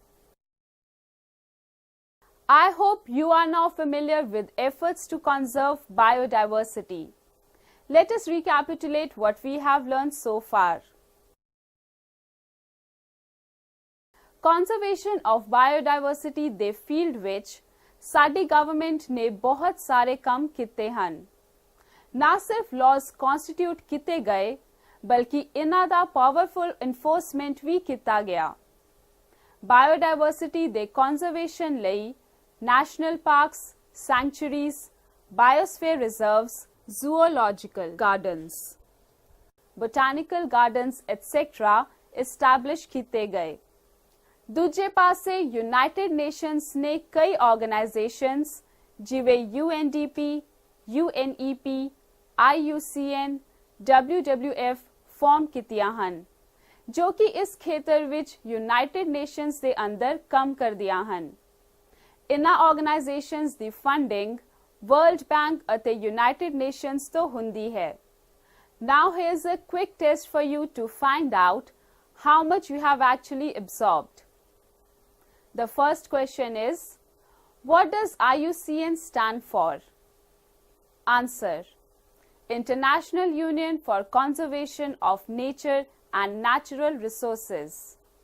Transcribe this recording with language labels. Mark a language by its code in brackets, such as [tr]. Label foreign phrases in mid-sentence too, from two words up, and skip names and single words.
[en] I hope you are now familiar with efforts to conserve biodiversity. Let us recapitulate what we have learned so far. Conservation of biodiversity [pa] ਦੇ field ਵਿੱਚ ਸਾਡੀ ਗਵਰਨਮੈਂਟ ਨੇ ਬਹੁਤ ਸਾਰੇ ਕੰਮ ਕੀਤੇ ਹਨ। ਨਾ ਸਿਰਫ [en] laws constitute [pa] ਕੀਤੇ ਗਏ ਬਲਕਿ ਇਹਨਾਂ ਦਾ [en] powerful enforcement [pa] ਵੀ ਕੀਤਾ ਗਿਆ। [en] Biodiversity ਦੇ conservation ਲਈ national parks, sanctuaries, biosphere reserves, zoological gardens, botanical gardens, etc. [pa] establish ਕੀਤੇ ਗਏ। ਦੂਜੇ ਪਾਸੇ ਯੂਨਾਈਟਿਡ ਨੇਸ਼ਨਸ ਨੇ ਕਈ ਆਰਗੇਨਾਈਜੇਸ਼ਨਸ ਜਿਵੇਂ UNDP, UNEP, IUCN, WWF ਫਾਰਮ ਕੀਤੀਆਂ ਹਨ ਜੋ ਕਿ ਇਸ ਖੇਤਰ ਵਿੱਚ ਯੂਨਾਈਟਿਡ ਨੇਸ਼ਨਸ ਦੇ ਅੰਦਰ ਕੰਮ ਕਰਦੀਆਂ ਹਨ। ਇਨ੍ਹਾਂ ਆਰਗੇਨਾਈਜੇਸ਼ਨਸ ਦੀ ਫੰਡਿੰਗ ਵਰਲਡ ਬੈਂਕ ਅਤੇ ਯੂਨਾਈਟਿਡ ਨੇਸ਼ਨਸ ਤੋਂ ਹੁੰਦੀ ਹੈ। [en] Now here's a quick test for you to find out how much you have actually absorbed. The first question is, what does IUCN stand for? Answer: International Union for Conservation of Nature and Natural Resources.